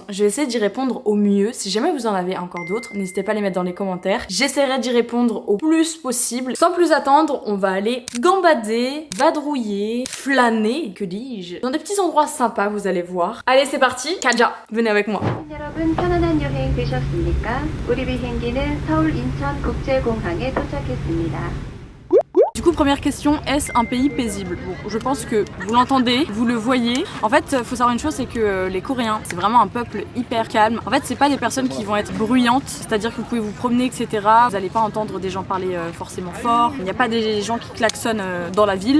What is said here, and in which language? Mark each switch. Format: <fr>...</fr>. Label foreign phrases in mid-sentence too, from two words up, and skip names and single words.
<fr>Je vais essayer d'y répondre au mieux. Si jamais vous en avez encore d'autres, n'hésitez pas à les mettre dans les commentaires. J'essaierai d'y répondre au plus possible. Sans plus attendre, on va aller gambader, vadrouiller, flâner, que dis-je, dans des petits endroits sympas, vous allez voir. Allez, c'est parti, Kaja, venez avec moi.</fr> <ko>여러분 편안한 여행 되셨습니까? 우리 비행기는 서울 인천 국제공항에 도착했습니다.</ko> <fr>Du coup, première question, est-ce un pays paisible? Bon, je pense que vous l'entendez, vous le voyez. En fait, faut savoir une chose, c'est que les Coréens, c'est vraiment un peuple hyper calme. En fait, c'est pas des personnes qui vont être bruyantes, c'est-à-dire que vous pouvez vous promener, etc. Vous allez pas entendre des gens parler forcément fort. Il n'y a pas des gens qui klaxonnent dans la ville.</fr>